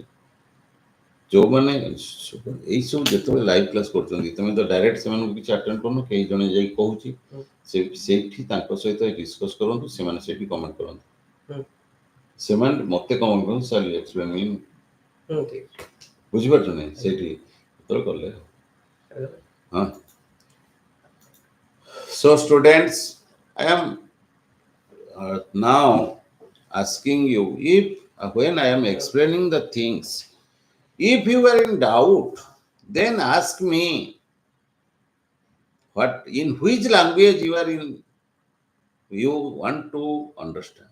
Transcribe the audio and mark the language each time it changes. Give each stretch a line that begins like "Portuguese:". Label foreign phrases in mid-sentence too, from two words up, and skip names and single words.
Odia: ଯେଉଁମାନେ ଏଇସବୁ ଯେତେବେଳେ
English: live class
Odia: କରୁଛନ୍ତି ତମେ ତ ଡାଇରେକ୍ଟ ସେମାନଙ୍କୁ କିଛି ଆଟେଣ୍ଡ କରୁନ, କେହି ଜଣେ ଯାଇକି କହୁଛି ସେଇଠି ତାଙ୍କ ସହିତ ଡିସ୍କସ୍ କରନ୍ତୁ, ସେମାନେ ସେଇଠି କମେଣ୍ଟ କରନ୍ତୁ। ସେମାନେ ମତେ କମେଣ୍ଟ କରନ୍ତୁ,
English: sir explain me.
Odia: ବୁଝିପାରୁଛ ନାଇଁ? ସେଇଠି ଯେତେବେଳେ କଲେ ହଁ।
English: So students, I am now asking you, if when I am explaining the things, if you are in doubt, then ask me what in which language you want to understand.